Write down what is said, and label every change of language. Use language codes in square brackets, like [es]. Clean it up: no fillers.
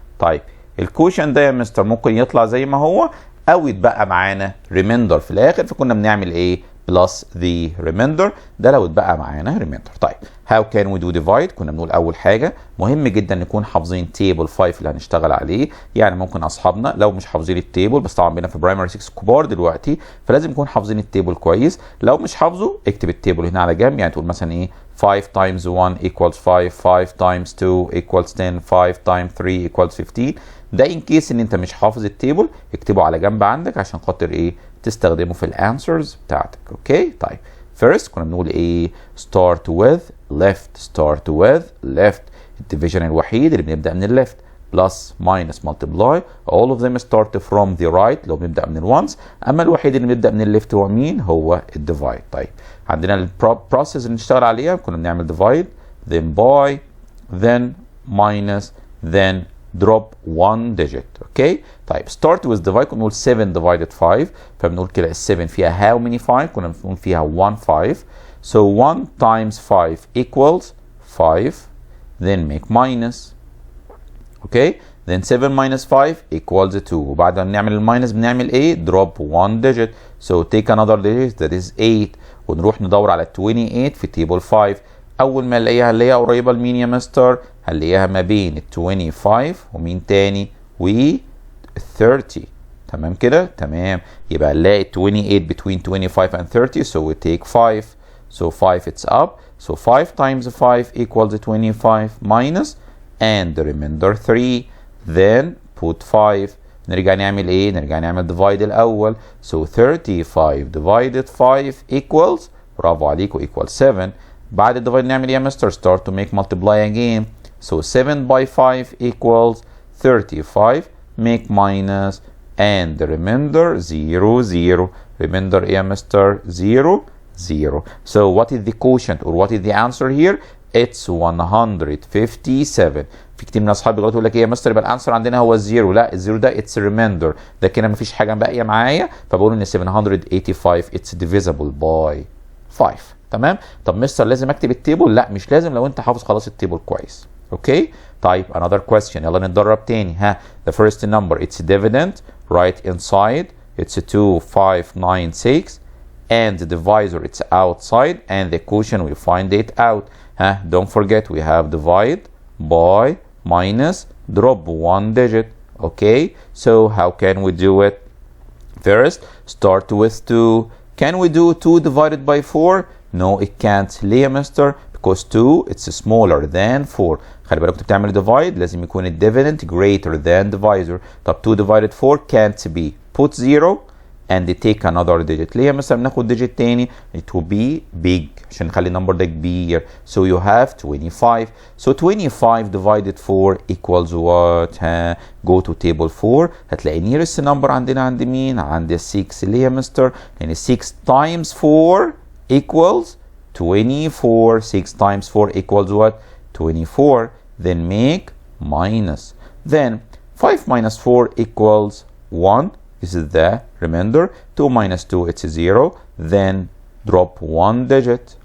[ar] طيب الكوشنت ده يا مستر ممكن يطلع زي ما هو او يتبقى معانا ريميندر في الاخر، فكنا بنعمل ايه؟ [en] plus the remainder. [ar] ده لو اتبقى معانا remainder. طيب [en] how can we do divide؟ [ar] كنا بنقول اول حاجه مهم جدا نكون حافظين تيبل 5 اللي هنشتغل عليه. يعني ممكن اصحابنا لو مش حافظين التيبل، بس طبعا بينا في برايمري 6 كبار دلوقتي فلازم نكون حافظين التيبل كويس. لو مش حافظه اكتب التيبل هنا على جنب. يعني تقول مثلا ايه [en] 5 times 1 equals 5 5 times 2 equals 10 5 times 3 equals 15. [ar] ده ان كيس ان انت مش حافظ التيبل اكتبه على جنب عندك عشان خاطر ايه؟ تستخدمه في الانسرز بتاعتك. اوكي؟ طيب first كنا بنقول ايه؟ [en] start with left. start with left. [ar] الديفيجن الوحيد اللي بنبدا من الليفت. [en] plus minus multiply all of them start from the right [ar] لو بنبدا من الونس. اما الوحيد اللي بنبدا من الليفت هو مين؟ هو الديفايد. طيب عندنا البروسيس اللي نشتغل عليها كنا بنعمل [en] divide then by then minus then drop one digit. [ar] اوكي؟ طيب [en] start with divide [ar] كنا بنقول 7 divided 5 فبنقول كده ال 7 فيها [en] how many 5؟ [ar] كنا بنقول فيها 1 5. [en] So 1 times 5 equals 5 then make minus. Okay? then 7 minus 5 equals 2. [ar] وبعد ما نعمل الماينس بنعمل ايه؟ [en] drop one digit. So take another digit that is 8 [ar] ونروح ندور على [en] 28 في table 5. [ar] اول ما نلاقيها هنلاقيها قريبه لمين يا مستر؟ هنلاقيها ما بين ال 25 ومين تاني؟ و 30. تمام كده؟ تمام. يبقى نلاقي [en] 28 between 25 and 30 so we take 5. So 5 it's up. So 5 times 5 equals 25 minus and the remainder 3. Then put 5. [ar] نرجع نعمل ايه؟ نرجع نعمل divide الاول. [en] So 35 divided 5 equals [ar] برافو عليكم [en] equals 7. [ar] بعد الديفايد نعمل ايه يا مستر؟ [en] start to make multiply again. So 7 by 5 equals 35. Make minus and the remainder 0 0. [ar] Remainder ايه يا مستر؟ 0 0. [en] So what is the quotient or what is the answer here? It's 157. [ar] في كتير من اصحابي بيغلطوا يقول لك ايه يا مستر يبقى الانسر عندنا هو الزيرو. لا، الزيرو ده اتس ريميندر، ده كده مفيش حاجه باقيه معايا فبقول ان 785 اتس [en] divisible by 5. [ar] تمام؟ طب مستر لازم اكتب التيبل؟ لا مش لازم لو انت حافظ خلاص التيبل كويس. اوكي؟ طيب [en] another question [ar] يلا نتدرب تاني. [en] the first number it's dividend right inside it's 2 5 9 6 and the divisor it's outside and the quotient we find it out. don't forget we have divide by minus drop one digit. Okay? So how can we do it? First start with 2. Can we do 2 divided by 4? No, it can't. [ar] ليه يا مستر؟ [en] because 2 it's smaller than 4. [ar] خلي بالك كنت بتعمل divide لازم يكون الديفيدند [en] greater than divisor. [ar] طب [en] 2 divided 4 can't be. Put 0 and take another digit. [ar] ليه مثلا ناخد digit تاني؟ [en] it will be big [ar] عشان نخلي النمبر ده كبير. [en] So you have 25. So 25 divided 4 equals what? Go to table 4 [ar] هتلاقي [en] nearest number [ar] عندنا عند مين؟ عند 6. ليه يا مستر؟ يعني [en] 6 times 4 equals 24. 6 times 4 equals what? 24. Then make minus. Then 5 minus 4 equals 1. This is the remainder. 2 minus 2, it's 0. Then drop 1 digit.